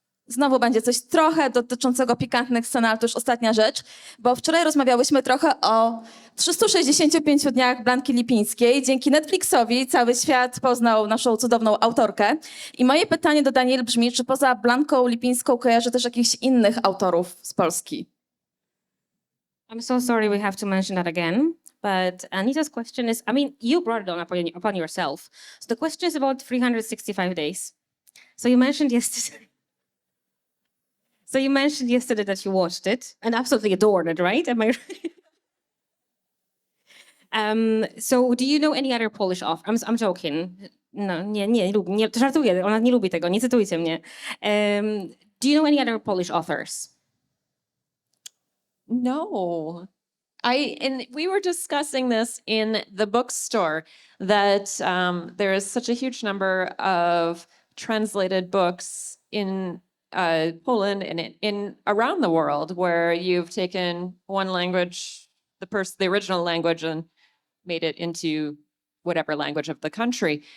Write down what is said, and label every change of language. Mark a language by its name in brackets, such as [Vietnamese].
[Polish] Znowu będzie coś trochę dotyczącego pikantnych scen, ale to już ostatnia rzecz, bo wczoraj rozmawiałyśmy trochę o 365 dniach Blanki Lipińskiej. Dzięki Netflixowi cały świat poznał naszą cudowną autorkę. I moje pytanie do Danielle brzmi, czy poza Blanką Lipińską kojarzy też jakichś innych autorów z Polski? [English] I'm so sorry we have to mention that again, but Anita's question is, I mean, you brought it on upon yourself. So the question is about 365 days. So you mentioned yesterday. So you mentioned yesterday that you watched it and absolutely adored it, right? Am I right? So do you know any other Polish author? I'm joking. [Polish] No, nie lubi, nie, żartuję, ona nie lubi tego, nie cytujcie mnie. [English] Do you know any other Polish authors? No. And we were discussing this in the bookstore that there is such a huge number of translated books in Poland and in around the world where you've taken one language, the original language, and made it into whatever language of the country.